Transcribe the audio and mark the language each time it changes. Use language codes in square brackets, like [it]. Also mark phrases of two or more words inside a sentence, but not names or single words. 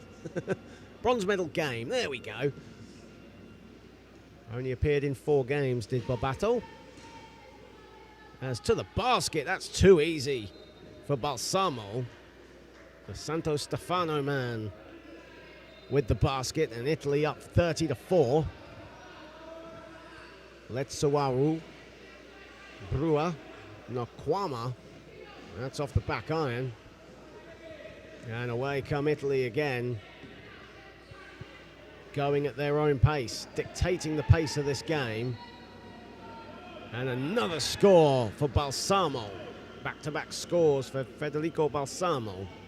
[en] Bronze medal game, there we go. Only appeared in 4 games, did Bobato. As to the basket, that's too easy for Balsamo. The Santo Stefano man with the basket, and Italy up 30-4. Letsawaru Brua. Nokwama. That's off the back iron. And away come Italy again. Going at their own pace, dictating the pace of this game. And another score for Balsamo. Back-to-back scores for Federico Balsamo.